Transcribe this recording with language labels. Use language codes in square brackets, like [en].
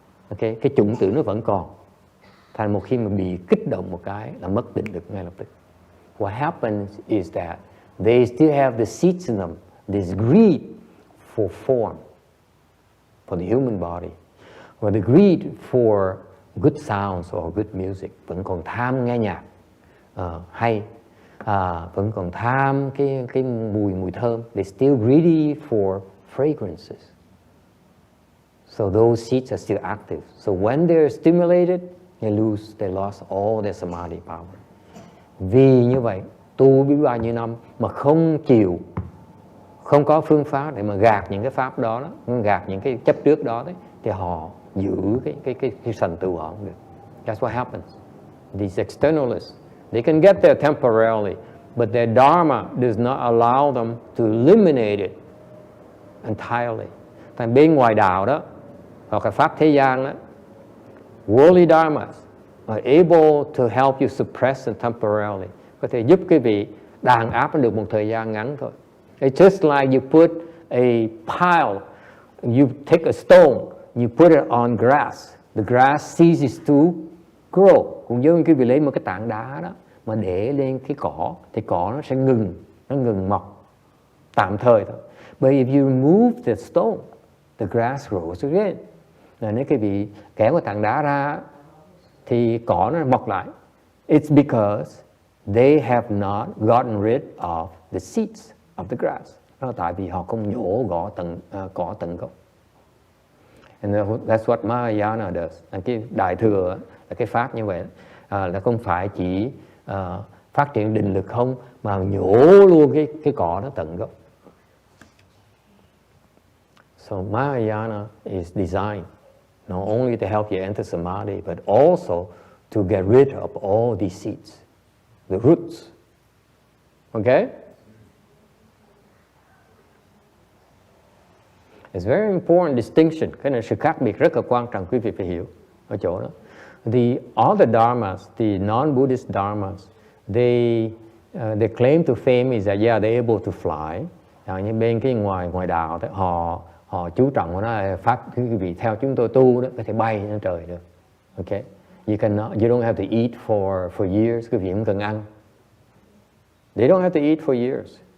[vi] Okay, cái chủng tử nó vẫn còn. Thành một khi mà bị kích động một cái là mất định lực ngay lập tức. [en] What happens is that they still have the seeds in them, this greed for form, for the human body, or the greed for good sounds or good music. [vi] Vẫn còn tham nghe nhạc hay, vẫn còn tham cái mùi thơm. [en] They still greedy for fragrances. So those seeds are still active. So when they're stimulated, they lost all their samadhi power. [vi] Vì như vậy, tu biết bao nhiêu năm mà không có phương pháp để mà gạt những cái pháp đó, gạt những cái chấp trước đó đấy, thì họ giữ cái thành tựu họ không được. [en] That's what happens. These externalists, they can get there temporarily, but their dharma does not allow them to eliminate it entirely. [vi] Tại bên ngoài đạo đó, hoặc là pháp thế gian đó, [en] worldly dharmas are able to help you suppress it temporarily. [vi] Có thể giúp quý vị đàn áp được một thời gian ngắn thôi. [en] It's just like you put a pile, you take a stone, you put it on grass. The grass ceases to grow. [vi] Cũng giống như quý vị lấy một cái tảng đá đó mà để lên cái cỏ, thì cỏ nó sẽ ngừng mọc tạm thời thôi. [en] But if you remove the stone, the grass grows again. [vi] Nếu quý vị kéo cái tảng đá ra thì cỏ nó mọc lại. [en] It's because they have not gotten rid of the seeds of the grass. [vi] Đó là tại vì họ không nhổ cỏ tận gốc. [en] And that's what Mahayana does. [vi] Cái đại thừa là cái pháp như vậy, là không phải chỉ phát triển định lực không, mà nhổ luôn cái cỏ đó tận gốc. [en] So Mahayana is designed not only to help you enter samadhi, but also to get rid of all these seeds, the roots. Okay? It's very important distinction. [vi] Cái này sự khác biệt rất là quan trọng quý vị phải hiểu ở chỗ đó. [en] The other dharmas, the non-Buddhist dharmas, they claim to fame is that yeah, they're able to fly. [vi] Nhưng bên cái ngoài đạo đó, họ chú trọng vào nó là pháp quý vị theo chúng tôi tu đó có thể bay lên trời được. [en] Okay? You don't have to eat for years. [vi] Quý vị không cần ăn. [en] They don't have to eat for years.